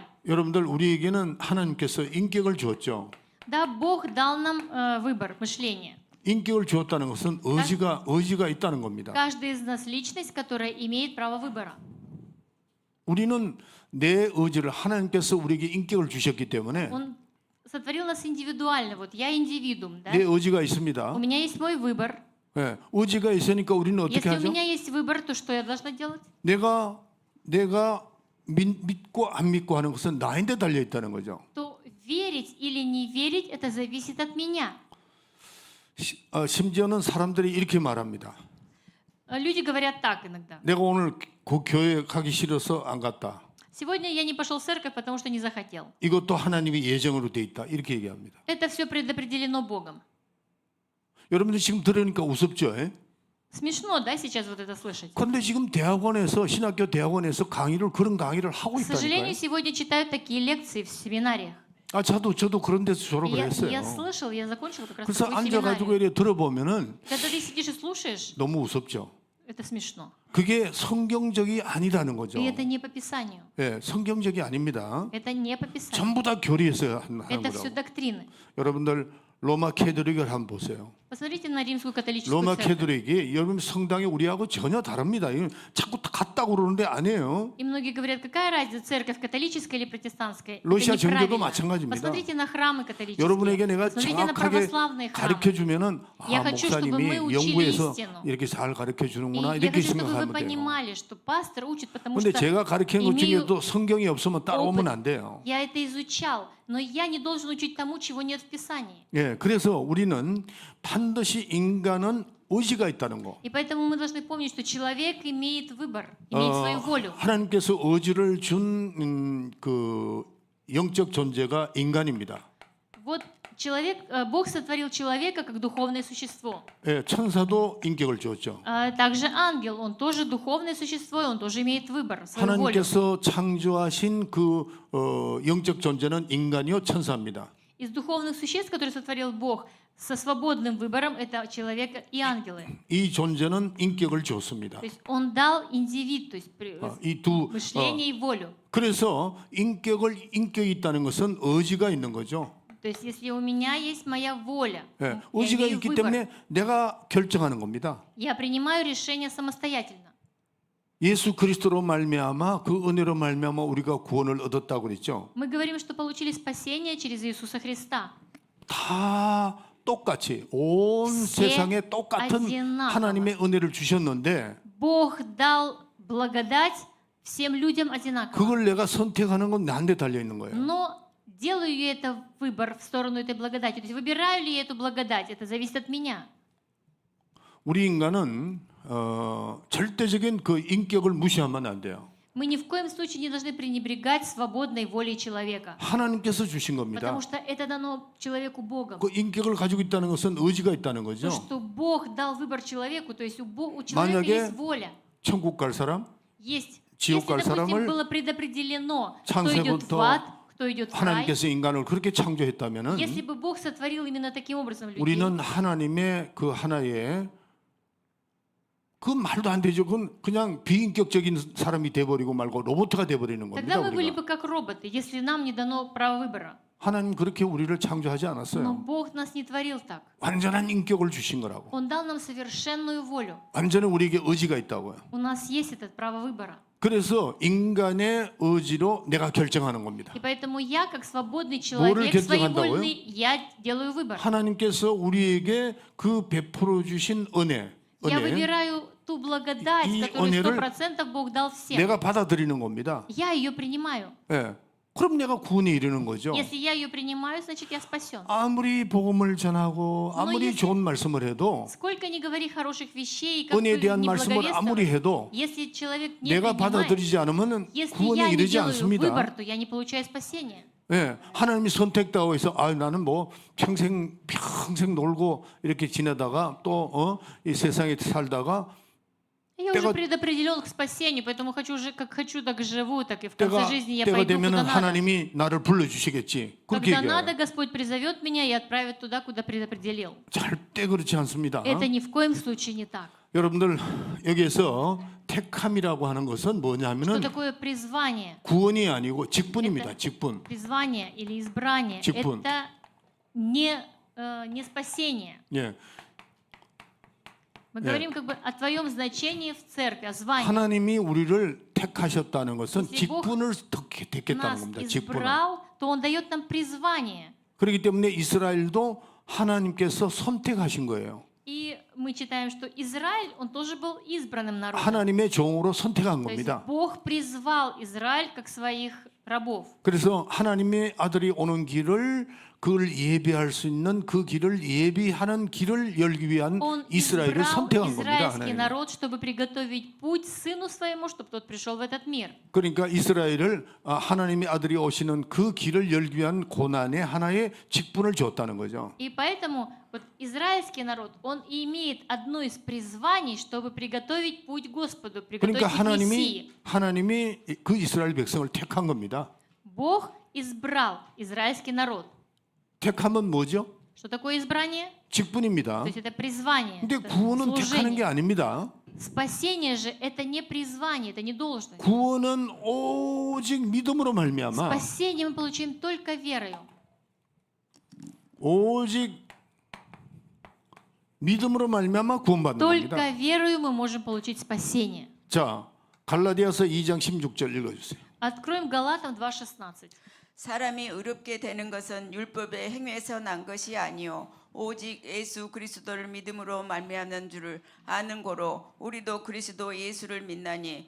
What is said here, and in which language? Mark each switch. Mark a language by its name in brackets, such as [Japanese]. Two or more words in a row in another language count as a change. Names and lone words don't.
[Korean] 여러분들 우리에게는 하나님께서 인격을 주었죠. [Russian] Да, Бог дал нам выбор, мышление. [Korean] 인격을 주었다는 것은 의지가 있다는 겁니다. [Russian] Каждый из нас личность, которая имеет право выбора. [Korean] 우리는 내 의지를 하나님께서 우리에게 인격을 주셨기 때문에 [Russian] Он сотворил нас индивидуально. Вот я индивидуум, да? [Korean] 내 의지가 있습니다. [Russian] У меня есть мой выбор. [Korean] 예, 의지가 있으니까 우리는 어떻게 [Russian] Если у [Korean] 하죠? [Russian] меня есть выбор, то что я должна делать? [Korean] 내가 믿고 안 믿고 하는 것은 나인데 달려 있다는 거죠. [Russian] То верить или не верить, это зависит от меня. [Korean] 심지어는 사람들이 이렇게 말합니다. [Russian] Люди говорят так иногда. [Korean] 내가 오늘 그 교회 가기 싫어서 안 갔다. [Russian] Сегодня я не пошел в церковь, потому что не захотел. [Korean] 이것도 하나님의 예정으로 돼 있다. 이렇게 얘기합니다. [Russian] Это все предопределено Богом. [Korean] 여러분들 지금 들으니까 우습죠? 예? [Russian] Смешно, да, сейчас вот это слышать? [Korean] 그런데 지금 대학원에서 신학교 대학원에서 그런 강의를 하고 [Russian] К [Korean] 있다니까요. [Russian] сожалению, сегодня читают такие лекции в семинариях. [Korean] 아, 저도 그런 데서 졸업을 [Russian] Я [Korean] 했어요. [Russian] слышал, я закончил как раз [Korean] 그래서 [Russian] такую [Korean] 앉아가지고 [Russian] семинарию. [Korean] 이렇게 들어보면은 [Russian] Когда ты сидишь и слушаешь, [Korean] 너무 무섭죠. [Russian] это смешно. [Korean] 그게 성경적이 아니라는 거죠. [Russian] И это не по Писанию. [Korean] 예, 성경적이 아닙니다. [Russian] Это не по Писанию. [Korean] 전부 다 교리에서 하는 [Russian] Это все [Korean] 거라고. [Russian] доктрины. [Korean] 여러분들 로마 캐톨릭을 한번 보세요. [Russian] Посмотрите на римскую католическую [Korean] 로마 [Russian] церковь. [Korean] 캐톨릭이 여러분 성당이 우리하고 전혀 다릅니다. 이건 자꾸 같다고 그러는데 아니에요. [Russian] И многие говорят, какая разница, церковь католическая или протестантская? [Korean] 러시아 [Russian] Это [Korean] 정교도 [Russian] неправильно. [Korean] 마찬가지입니다. [Russian] Посмотрите на храмы католические. [Korean] 여러분에게 내가 [Russian] Посмотрите на [Korean] 정확하게 [Russian] православные [Korean] 가르쳐 [Russian] храмы. [Korean] 주면은 [Russian] Я хочу, чтобы [Korean] 목사님이 [Russian] мы учили [Korean] 연구해서 [Russian] истину. [Korean] 이렇게 잘 가르쳐 [Russian] И [Korean] 주는구나 [Russian] я [Korean] 이렇게 [Russian] хочу, чтобы вы [Korean] 생각하면 돼요. [Russian] понимали, что пастор учит, потому [Korean] 근데 [Russian] что [Korean] 제가 가르치는 것 [Russian] имею [Korean] 중에도 성경이 없으면 따라오면 안 돼요. [Russian] я это изучал, но я не должен учить тому, чего нет в Писании. [Korean] 예, 그래서 우리는 반드시 인간은 의지가 있다는 거. [Russian] И поэтому мы должны помнить, что человек имеет выбор, имеет свою волю. [Korean] 하나님께서 의지를 준 그 영적 존재가 인간입니다. [Russian] Вот человек, Бог сотворил человека как духовное существо. [Korean] 예, 천사도 인격을 주었죠. [Russian] Также ангел, он тоже духовное существо, и он тоже имеет выбор, свою волю. [Korean] 하나님께서 창조하신 그 영적 존재는 인간이요 천사입니다. [Russian] Из духовных существ, которые сотворил Бог, со свободным выбором, это человек и ангелы. [Korean] 이 존재는 인격을 주었습니다. [Russian] То есть он дал индивид, то есть [Korean] 이두 [Russian] мышление и волю. [Korean] 그래서 인격이 있다는 것은 의지가 있는 거죠. [Russian] То есть если у меня есть моя воля, [Korean] 예, [Russian] я [Korean] 의지가 [Russian] имею [Korean] 있기 [Russian] выбор, [Korean] 때문에 내가 결정하는 겁니다. [Russian] я принимаю решение самостоятельно. [Korean] 예수 그리스도로 말미암아 그 은혜로 말미암아 우리가 구원을 얻었다고 그랬죠. [Russian] Мы говорим, что получили спасение через Иисуса Христа. [Korean] 다 똑같이 온 [Russian] Все [Korean] 세상에 똑같은 [Russian] одинаково. [Korean] 하나님의 은혜를 주셨는데 [Russian] Бог дал благодать всем людям одинаково. [Korean] 그걸 내가 선택하는 건 나한테 달려 있는 거예요. [Russian] Но делаю я это выбор в сторону этой благодати? То есть выбираю ли я эту благодать? Это зависит от меня. [Korean] 우리 인간은 절대적인 그 인격을 무시하면 안 돼요. [Russian] Мы ни в коем случае не должны пренебрегать свободной волей человека. [Korean] 하나님께서 주신 겁니다. [Russian] Потому что это дано человеку Богом. [Korean] 그 인격을 가지고 있다는 것은 의지가 있다는 [Russian] То, [Korean] 거죠. [Russian] что Бог дал выбор человеку, то есть у человека [Korean] 만약에 [Russian] есть воля. [Korean] 천국 갈 사람, [Russian] Есть. [Korean] 지옥 [Russian] Если, [Korean] 갈 [Russian] допустим, [Korean] 사람을 [Russian] было предопределено, кто идет в [Korean] 창세부터 [Russian] ад, кто идет в рай, [Korean] 하나님께서 인간을 그렇게 창조했다면은 [Russian] если бы Бог сотворил именно таким образом людей, [Korean] 우리는 하나님의 그 하나의 그 말도 안 되죠. 그건 그냥 비인격적인 사람이 돼버리고 말고 로봇가 돼버리는 겁니다. [Russian] тогда мы были [Korean] 우리가. [Russian] бы как роботы, если нам не дано право выбора. [Korean] 하나님 그렇게 우리를 창조하지 [Russian] Но [Korean] 않았어요. [Russian] Бог нас не творил так. [Korean] 완전한 인격을 주신 거라고. [Russian] Он дал нам совершенную волю. [Korean] 완전히 우리에게 의지가 있다고요. [Russian] У нас есть это право выбора. [Korean] 그래서 인간의 의지로 내가 결정하는 겁니다. [Russian] И поэтому я, как свободный [Korean] 뭐를 [Russian] человек, [Korean] 결정한다고요? [Russian] своевольный, я делаю выбор. [Korean] 하나님께서 우리에게 그 베풀어 주신 [Russian] Я выбираю ту благодать, [Korean] 이 [Russian] которую [Korean] 은혜를 [Russian] 100% Бог дал всем. [Korean] 내가 받아들이는 겁니다. [Russian] Я ее принимаю. [Korean] 예. 그럼 내가 구원에 이르는 거죠. [Russian] Если я ее принимаю, значит я спасен. [Korean] 아무리 복음을 전하고 아무리 [Russian] если- [Korean] 좋은 말씀을 해도 [Russian] Сколько ни говори хороших вещей, как [Korean] 은혜에 [Russian] бы [Korean] 대한 [Russian] ни [Korean] 말씀을 아무리 [Russian] благовествовать, [Korean] 해도 [Russian] если человек не [Korean] 내가 [Russian] принимает, [Korean] 받아들이지 않으면 [Russian] если [Korean] 구원에 [Russian] я не [Korean] 이르지 [Russian] делаю [Korean] 않습니다. [Russian] выбор, то я не получаю спасения. [Korean] 예, 하나님이 선택다고 해서 나는 뭐 평생 놀고 이렇게 지내다가 또 이 세상에 살다가 [Russian] Я [Korean] 때가- [Russian] уже предопределен к спасению, поэтому как хочу, так живу, так и в конце [Korean] 때가 [Russian] жизни я [Korean] 때가 [Russian] пойду куда [Korean] 되면은 [Russian] надо. [Korean] 하나님이 나를 불러주시겠지. 그렇게 [Russian] Когда надо, [Korean] 얘기해요. [Russian] Господь призовет меня и отправит туда, куда предопределил. [Korean] 절대 그렇지 않습니다. [Russian] Это ни в коем случае не так. [Korean] 여러분들 여기에서 택함이라고 하는 것은 [Russian] Что [Korean] 뭐냐면은 [Russian] такое призвание? [Korean] 구원이 아니고 직분입니다. 직분. [Russian] Призвание или избрание [Korean] 직분. [Russian] это не спасение. [Korean] 예. [Russian] Мы говорим как бы о твоем значении в церкви, о звании. [Korean] 하나님이 우리를 택하셨다는 것은 [Russian] Если Бог [Korean] 직분을 택했다는 [Russian] Нас [Korean] 겁니다. 직분을. [Russian] избрал, то Он дает нам призвание. [Korean] 그렇기 때문에 이스라엘도 하나님께서 선택하신 거예요. [Russian] И мы читаем, что Израиль, он тоже был избранным народом. [Korean] 하나님의 종으로 선택한 [Russian] То есть [Korean] 겁니다. [Russian] Бог призвал Израиль как своих рабов. [Korean] 그래서 하나님의 아들이 오는 길을 그걸 예비할 수 있는 그 길을 예비하는 길을 열기 위한 [Russian] Он [Korean] 이스라엘을 [Russian] избрал [Korean] 선택한 겁니다. [Russian] израильский [Korean] 하나님. [Russian] народ, чтобы приготовить путь сыну своему, чтобы тот пришел в этот мир. [Korean] 그러니까 이스라엘을 하나님의 아들이 오시는 그 길을 열기 위한 고난의 하나의 직분을 줬다는 거죠. [Russian] И поэтому вот израильский народ, он и имеет одно из призваний, чтобы приготовить путь Господу, приготовить [Korean] 그러니까 [Russian] путь Мессии. [Korean] 하나님이 그 이스라엘 백성을 택한 겁니다. [Russian] Бог избрал израильский народ. [Korean] 택하면 뭐죠? [Russian] Что такое избрание? [Korean] 직분입니다. [Russian] То есть это призвание, [Korean] 근데 [Russian] это [Korean] 구원은 택하는 게 [Russian] служение. [Korean] 아닙니다. [Russian] Спасение же это не призвание, это не должность. [Korean] 구원은 오직 믿음으로 말미암아 [Russian] Спасение мы получаем только верою. [Korean] 오직 믿음으로 말미암아 구원받는 겁니다. [Russian] Только верою мы можем получить спасение. [Korean] 자, 갈라디아서 2장 16절 읽어주세요. [Russian] Откроем Галатам 2:16. [Korean] 사람이 의롭게 되는 것은 율법의 행위에서 난 것이 아니요 오직 예수 그리스도를 믿음으로 말미암는 줄을 아는 고로 우리도 그리스도 예수를 믿나니